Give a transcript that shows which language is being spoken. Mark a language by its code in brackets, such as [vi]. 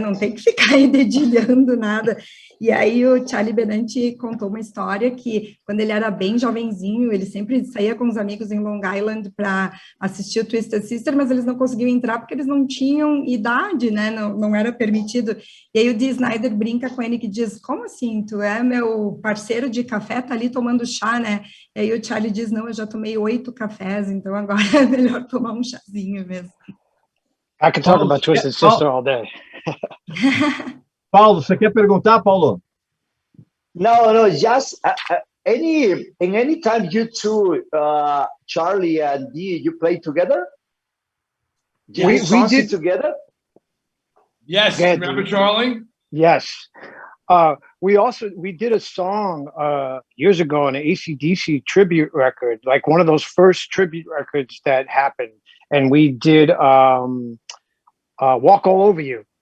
[pt] Não tem que ficar aí dedilhando nada. E aí o Charlie Benante contou uma história que, quando ele era bem jovenzinho, ele sempre saía com os amigos em Long Island para assistir o Twisted Sister, mas eles não conseguiam entrar porque eles não tinham idade, né? Não era permitido. E aí o Dee Snider brinca com ele que diz, como assim? Tu é meu parceiro de café, tá ali tomando chá, né? E aí o Charlie diz, não, eu já tomei 8 cafés, então agora é melhor tomar um chazinho mesmo. [en] I can talk about Twisted Sister all day. [pt] Paulo, você quer perguntar, Paulo? [en] No, just any time you two, Charlie and Dee, you play together? We did together. Yes, Yeah, remember Charlie? Yes. We did a song years ago on an AC/DC tribute record, like one of those first tribute records that happened, and we did Walk All Over You.